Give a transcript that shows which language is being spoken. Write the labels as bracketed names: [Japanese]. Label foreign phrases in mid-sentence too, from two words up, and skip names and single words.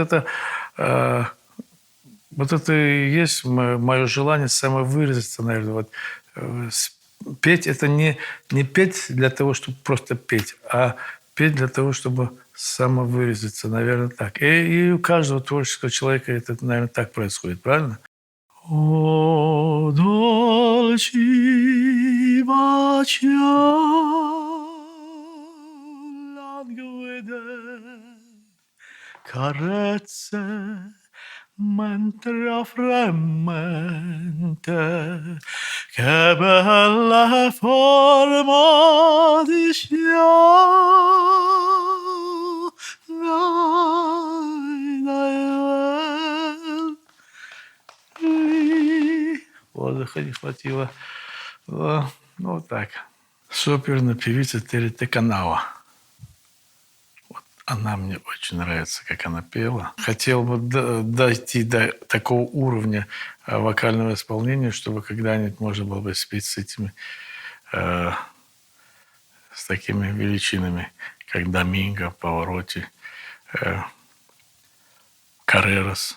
[Russian] Вот это и есть мое желание самовыразиться, наверное. Вот, петь – это не петь для того, чтобы просто петь, а петь для того, чтобы самовыразиться, наверное, так. И у каждого творческого человека это, наверное, так происходит, правильно? О, [Italian] dolci bacio languide carezze mentre fremmente che bella forma di cielo dai, dai, [Russian] воздуха не хватило. Ну, вот так. Оперная певица Терри Канава. Вот она мне очень нравится, как она пела. Хотел бы дойти до такого уровня вокального исполнения, чтобы когда-нибудь можно было бы спеть с этими, с такими величинами, как Доминго, Паваротти, Каррерас.